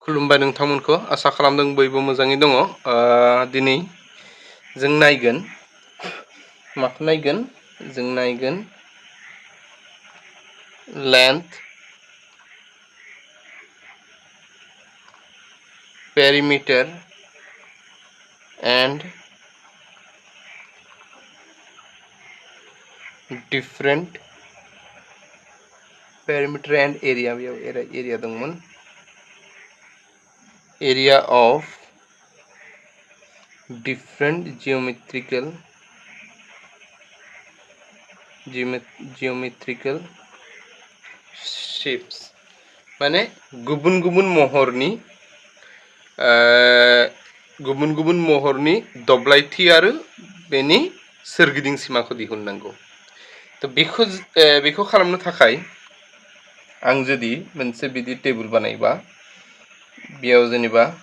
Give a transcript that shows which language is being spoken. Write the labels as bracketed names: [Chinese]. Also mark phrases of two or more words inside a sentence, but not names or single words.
[Bodo] खुलुमबाय नोंथांमोनखौ आसा खालामदों बयबो मोजाङै दङ। दिनै जों नायगोन माखौ नायगोन जों नायगोन [English] length perimeter and different perimeter and area [Bodo] बेयाव एरिया दंमोन [English] area of different geometrical shapes [Bodo] माने गुबुन गुबुन महरनि दब्लायथि आरो बेनि सोरगिदिं सीमाखौ दिहुननांगौ। तो बेखौ खालामनो थाखाय आं जुदि मोनसे बिदि टेबल बानायबा बेयाव जेनेबा